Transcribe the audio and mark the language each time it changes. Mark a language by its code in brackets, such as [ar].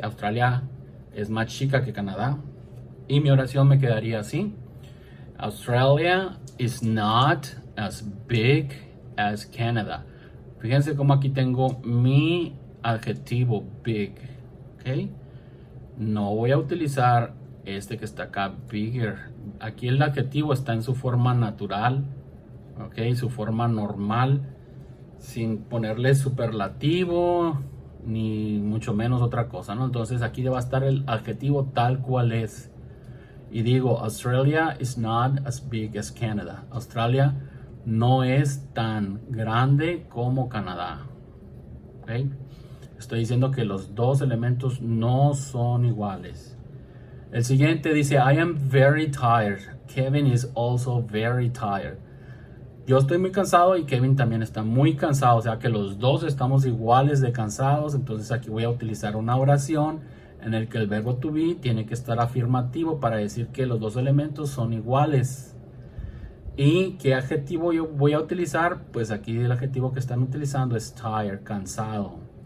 [es] Australia es más chica que Canadá. Y mi oración me quedaría así. [en] Australia is not as big as Canada. [es] Fíjense cómo aquí tengo mi adjetivo big. ¿Ok? No voy a utilizar este que está acá, bigger. Aquí el adjetivo está en su forma natural. ¿Ok? Su forma normal. Sin ponerle superlativo. Ni mucho menos otra cosa, ¿no? Entonces aquí va a estar el adjetivo tal cual es. Y digo, [en] Australia is not as big as Canada. [es] Australia no es tan grande como Canadá. ¿Okay? Estoy diciendo que los dos elementos no son iguales. El siguiente dice, [en] I am very tired. Kevin is also very tired. [es] Yo estoy muy cansado y Kevin también está muy cansado. O sea que los dos estamos iguales de cansados. Entonces aquí voy a utilizar una oración en el que el verbo to be tiene que estar afirmativo para decir que los dos elementos son iguales. ¿Y qué adjetivo yo voy a utilizar? Pues aquí el adjetivo que están utilizando es tired, cansado.